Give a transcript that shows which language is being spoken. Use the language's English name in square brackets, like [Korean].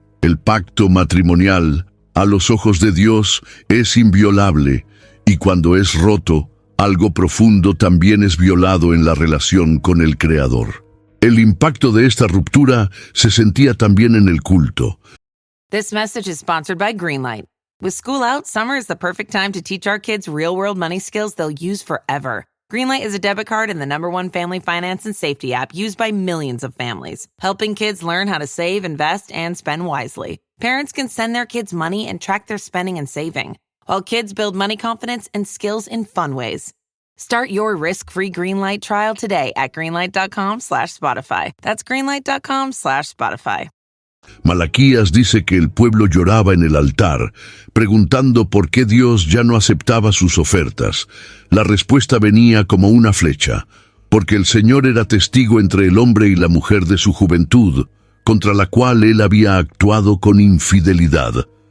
[Spanish] El pacto matrimonial, a los ojos de Dios, es inviolable, y cuando es roto, algo profundo también es violado en la relación con el Creador. El impacto de esta ruptura se sentía también en el culto. [English] This message is sponsored by Greenlight. With school out, summer is the perfect time to teach our kids real-world money skills they'll use forever. Greenlight is a debit card and the #1 family finance and safety app used by millions of families, helping kids learn how to save, invest, and spend wisely. Parents can send their kids money and track their spending and saving, while kids build money confidence and skills in fun ways. Start your risk-free Greenlight trial today at greenlight.com/Spotify. That's greenlight.com/Spotify. [Spanish] Malaquías dice que el pueblo lloraba en el altar, preguntando por qué Dios ya no aceptaba sus ofertas. La respuesta venía como una flecha, porque el Señor era testigo entre el hombre y la mujer de su juventud, contra la cual él había actuado con infidelidad.